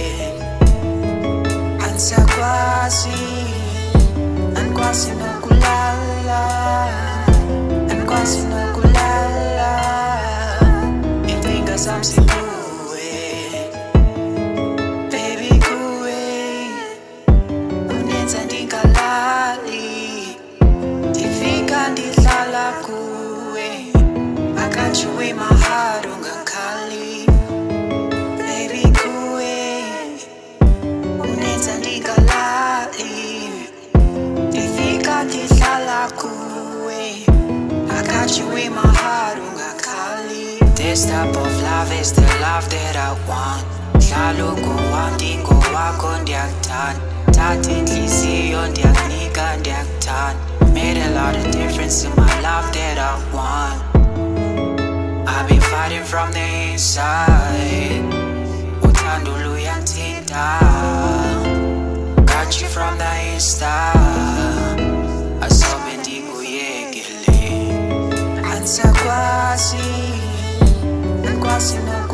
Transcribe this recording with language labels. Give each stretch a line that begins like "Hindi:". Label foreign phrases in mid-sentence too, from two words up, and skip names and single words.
Zulu: Angisakwazi Angikwazi nokulala Angikwazi nokulala Incinga zami zikuwe
Xhosa: Ndihlala kuwe
English: I got you in my heart
Xhosa: ungakhali Baby kuwe unenza ndingalali Ndifika ndihlala kuwe
English: I got you in my heart ungakhali This type of love is the love that I want
Xhosa: Hlala ngowam ndingowakho ndiyakuthanda Thatha inhliziyo ndiyakunika ndiyakuthanda
English: Made a lot of difference in my life that I want I've been fighting from the inside
Zulu: Uthando luyangithinta
English: Got you from the inside
Zulu: Asobe ndikuyekele Angisakwazi Angikwazi